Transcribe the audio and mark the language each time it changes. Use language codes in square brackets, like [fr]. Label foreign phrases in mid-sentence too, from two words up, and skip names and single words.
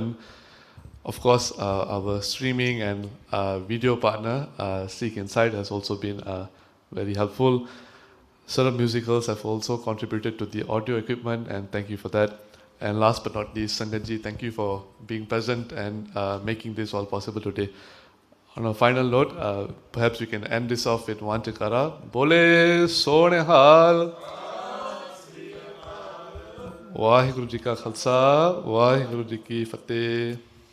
[en] Of course, our streaming and video partner, Sikhinside, has also been very helpful. Sarab Musicals have also contributed to the audio equipment, and thank you for that. And last but not least, Sangeet ji, thank you for being present and making this all possible today. On a final note, perhaps we can end this off with one chakara. [pa] ਬੋਲੇ ਸੋ ਨਿਹਾਲ. ਵਾਹਿਗੁਰੂ ਜੀ ਕਾ ਖ਼ਾਲਸਾ, ਵਾਹਿਗੁਰੂ ਜੀ ਕੀ ਫ਼ਤਿਹ.